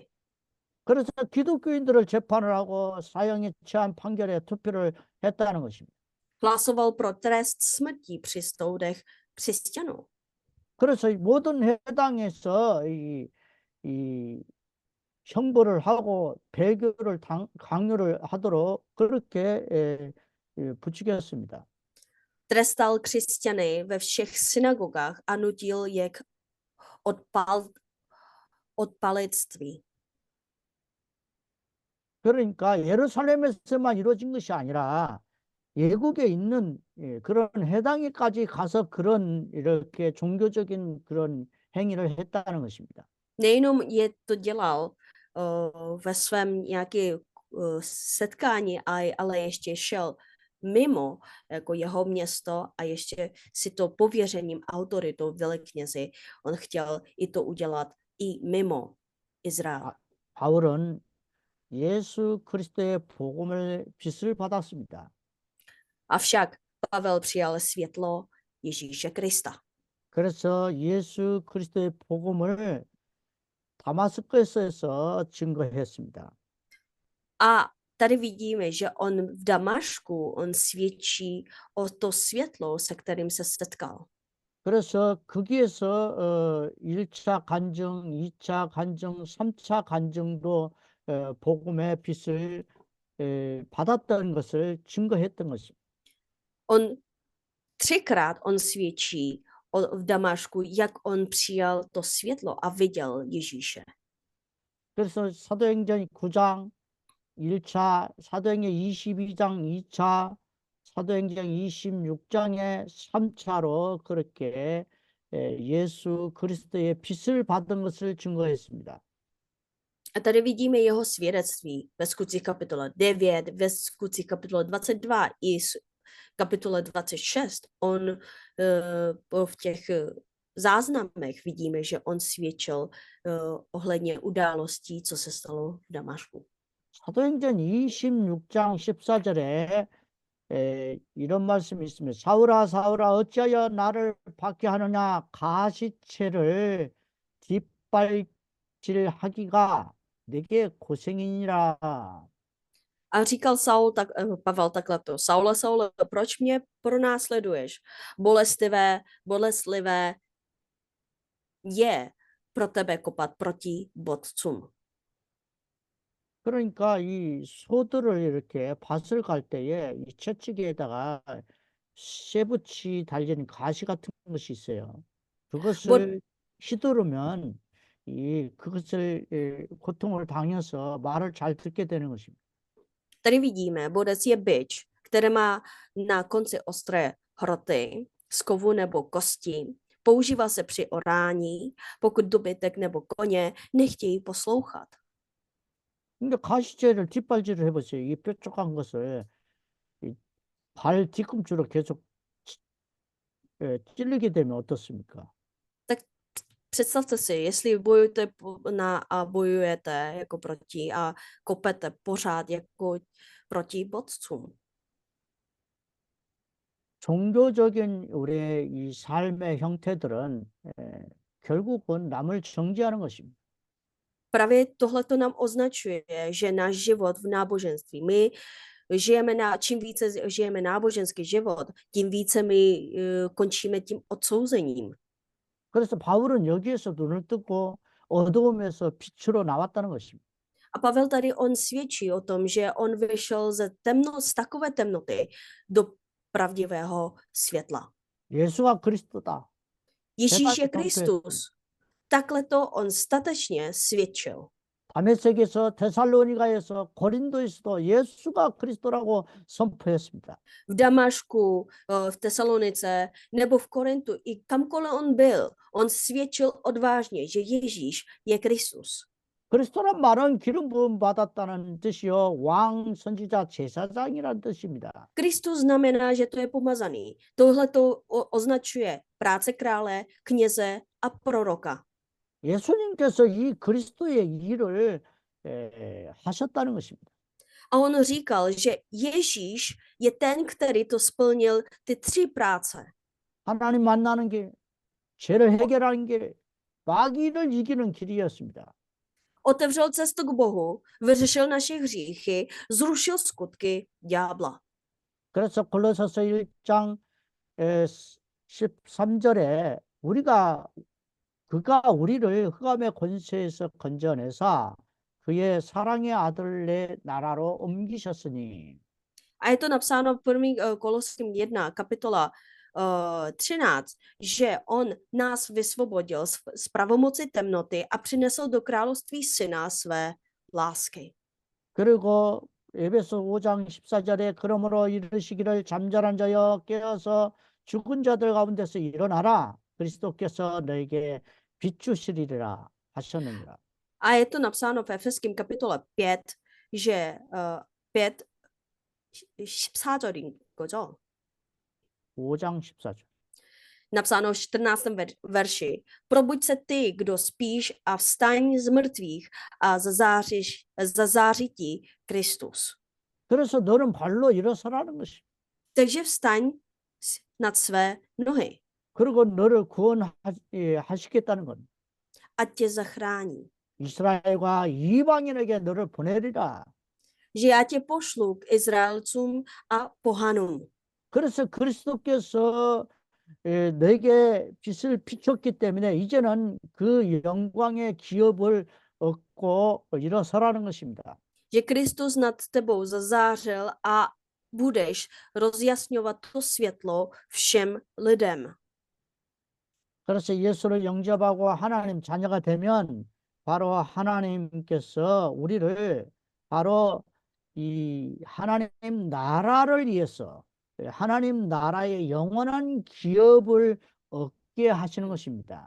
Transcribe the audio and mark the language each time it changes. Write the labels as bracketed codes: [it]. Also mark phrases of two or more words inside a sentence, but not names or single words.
[ko] 그래서 기독교인들을 재판을 하고 사형에 처한 판결에 투표를 했다는 것입니다. [cs] Hlasoval pro trest smrti při soudech křesťanů. [ko] 그래서 모든 해당에서 이 형벌을 하고 배교를 강요를 하도록 그렇게 부추겼습니다. [cs] Trestal křesťany ve všech synagogách a nutil je k odpalictví. [ko] 그러니까 예루살렘에서만 이루어진 것이 아니라 외국에 있는 그런 해당에까지 가서 그런 이렇게 종교적인 그런 행위를 했다는 것입니다. [cs] Nejenom je to dělal ve svém nějaké setkání, ale ještě šel mimo jako jeho město a ještě si to pověřením autoritou veleknězi. On chtěl i to udělat i mimo Izrael. [ko] 바울은 예수 그리스도의 복음을 빛을 받았습니다. [cs] Avšak Pavel přijal světlo Ježíše Krista. [ko] 그래서 예수 그리스도의 복음을 다마스커스에서 증거했습니다. [cs] A tady vidíme, že on v Damašku, on svědčí o to světlo, se kterým se setkal. [ko] 그래서 거기에서 1차 간증, 2차 간증, 3차 간증도 복음의 빛을 받았다는 것을 증거했던 것입니다. [cs] On 3krát on svědčí v Damašku, jak on přijal to světlo a viděl Ježíše. [ko] 그래서 사도행전 9장 1차, 사도행전 22장 2차, 사도행전 26장의 3차로 그렇게 예수 그리스도의 빛을 받은 것을 증거했습니다. [cs] A tady vidíme jeho svědectví ve skutcích kapitole 9, ve skutcích kapitole 22 i kapitole 26. On v těch záznamech vidíme, že on svědčil ohledně událostí, co se stalo v Damašku. [ko] 사도행전 26장 14절에 이런 말씀이 있습니다. 사울아 사울아 어찌하여 나를 박해 하느냐 가시체를 뒷발질하기가 내게 고생이니라. [cs] A říkal Pavel takhle: Saule, Saule, proč mě pronásleduješ? Bolestlivé je pro tebe kopat proti bodcům. [ko] 그러니까 이 소들을 이렇게 밭을 갈 때에 이 채찍에다가 쇠붙이 달린 가시 같은 것이 있어요. [cs] Bod, [ko] 그것을 휘두르면 이 그것을 고통을 당해서 말을 잘 듣게 되는 것입니다. [cs] Tady vidíme, bodec je bič, který má na konci ostré hroty z kovu nebo kosti. Používá se při orání, pokud dobytek nebo koně nechtějí poslouchat. [ko] 근데 가시제를 뒷발질을 해보세요. 이 뾰족한 것을 이 발 뒤꿈치로 계속 찔르게 되면 어떻습니까? [cs] Tak představte si, jestli bojujete a bojujete jako proti a kopete pořád jako proti bodcům. [ko] 종교적인 우리의 이 삶의 형태들은 결국은 남을 정죄하는 것입니다. [cs] Právě tohle to nám označuje, že náš život v náboženství, my čím více žijeme náboženský život, tím více my končíme tím odsouzením. [ko] 그래서 바울은 여기에서 눈을 뜨고 어두움에서 빛으로 나왔다는 것입니다. [cs] A Pavel tady on svědčí o tom, že on vyšel z takové temnoty do pravdivého světla. [ko] 예수가 그리스도다. [cs] Ježíš je [ko] 대단히 [cs] Kristus. Takhle to on statečně svědčil. [ko] 다메섹에서 데살로니가에서 고린도에서도 예수가 그리스도라고 선포했습니다. [cs] V Damašku, v Tesalonice nebo v Korintu, i kamkoliv on byl, on svědčil odvážně, že Ježíš je Kristus. [ko] 그리스도란 말은 기름 부음 받았다는 뜻이요. 왕, 선지자, 제사장이라는 뜻입니다. [cs] Kristus znamená, že to je pomazaný. Tohle to označuje práce krále, kněze a proroka. [ko] 예수님께서 이 그리스도의 일을 하셨다는 것입니다. [cs] A on říkal, že Ježíš je ten, který to splnil ty 3 práce. [ko] 하나님 만나는 길, 죄를 해결하는 길, 마귀를 이기는 길이었습니다. [cs] Otevřel cestu k Bohu, vyřešil naše hříchy, zrušil skutky ďábla. [ko] 그래서 골로새서 1장 13절에 그가 우리를 흑암의 권세에서 건져내사 그의 사랑의 아들의 나라로 옮기셨으니. [cs] A je to napsáno v 1. Koloským 1, kapitola 13, že on nás vysvobodil z pravomoci temnoty a přinesl do království syna své lásky. [ko] 그리고 에베소 5장 14절에 그러므로 이르시기를 잠자는 자여 깨어서 죽은 자들 가운데서 일어나라. 그리스도께서 너에게 비추시리라 하셨느니라. [cs] A je to napsáno v Efeským kapitole 5, že 5, [ko] 14절인 거죠. 5장 14절. [cs] Napsáno v 14. verši. Probuď se ty, kdo spíš, a vstaň z mrtvých a zazáří ti Kristus. [ko] 그래서 너는 발로 일어서라는 것이. [cs] Takže vstaň nad své nohy. [ko] 그리고 너를 구원하시겠다는 건 [cs] Ať tě zachrání. [ko] 이스라엘과 이방인에게 너를 보내리라. [cs] Že já tě pošlu k Izraelcům a pohanům. [ko] 그래서 그리스도께서 너에게 빛을 비췄기 때문에 이제는 그 영광의 기업을 얻고 일어서라는 것입니다. [cs] Že Kristus nad tebou zazářil a budeš rozjasňovat to světlo všem lidem. [ko] 그래서 예수를 영접하고 하나님 자녀가 되면 바로 하나님께서 우리를 바로 이 하나님 나라를 위해서 하나님 나라의 영원한 기업을 얻게 하시는 것입니다.